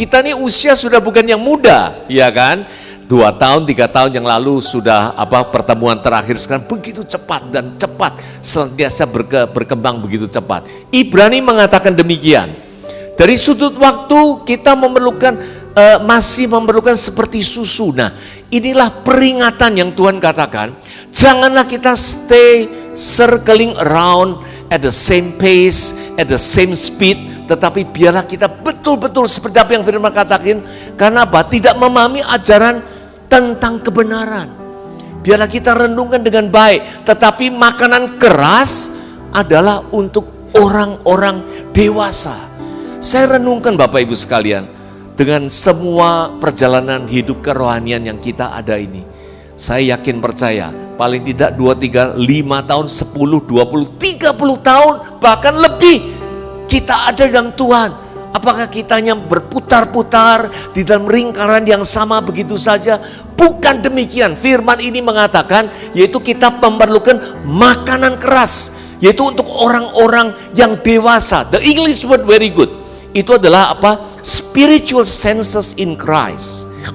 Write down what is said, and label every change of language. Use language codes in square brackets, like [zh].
[id] Kita ini usia sudah bukan yang muda, ya kan? 2 tahun, 3 tahun yang lalu sudah pertemuan terakhir, sekarang begitu cepat dan cepat senantiasa berkembang begitu cepat. Ibrani mengatakan demikian. Dari sudut waktu kita masih memerlukan seperti susu. Nah, inilah peringatan yang Tuhan katakan. Janganlah kita [en] stay circling around at the same pace, at the same speed. [id] Tetapi biarlah kita betul-betul seperti apa yang firman katakan. Karena apa? Tidak memahami ajaran tentang kebenaran. Biarlah kita renungkan dengan baik. Tetapi makanan keras adalah untuk orang-orang dewasa. Saya renungkan Bapak Ibu sekalian, dengan semua perjalanan hidup kerohanian yang kita ada ini, saya yakin percaya, paling tidak 2, 3, 5 tahun, 10, 20, 30 tahun, bahkan lebih, kita ada dalam Tuhan. Apakah kitanya berputar-putar di dalam lingkaran yang sama begitu saja? Bukan demikian. Firman ini mengatakan yaitu kita memerlukan makanan keras, yaitu untuk orang-orang yang dewasa. [en] The English word very good. [id] Itu adalah apa? [en] Spiritual senses in Christ.